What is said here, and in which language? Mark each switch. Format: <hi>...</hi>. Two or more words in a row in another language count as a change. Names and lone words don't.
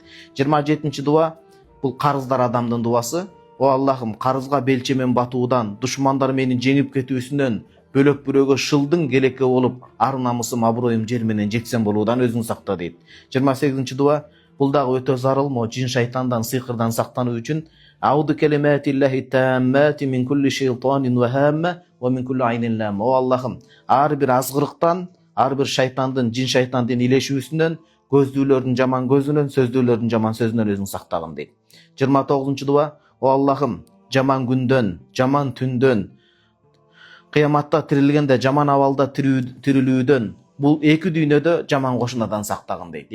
<ky>27 дуба бул карыздар адамдын дубасы. О Аллахым, карызга белчемен батуудан, душмандар мени жеңип кетүүсүнөн, бөлөк бирөөгө шылдың келекке болуп, ар намысым, аброюм жер менен жексен болуудан өзүң сакта дейт. 28 дуба бул дагы өтө зарыл, жин шайтандан, сыйкырдан сактануу үчүн:</ky> <ar>أعوذ بكلمات الله التامة من كل شيطان وهامة ومن كل عين لامة.</ar> <ky>О Аллахым, ар бир азгырыктан, ар бир шайтандын, жин шайтандын илешүүсүнөн, көздүүлөрдүн жаман көзүнөн, сөздүүлөрдүн жаман сөзүнөн өзүң сактагын дейт. 29 дуба: О Аллахым, жаман күндөн, жаман түндөн, кыяматта тирилгенде жаман абалда тирилүүдөн, бул эки дүйнөдө жаман кошунадан сактагын дейт.</ky>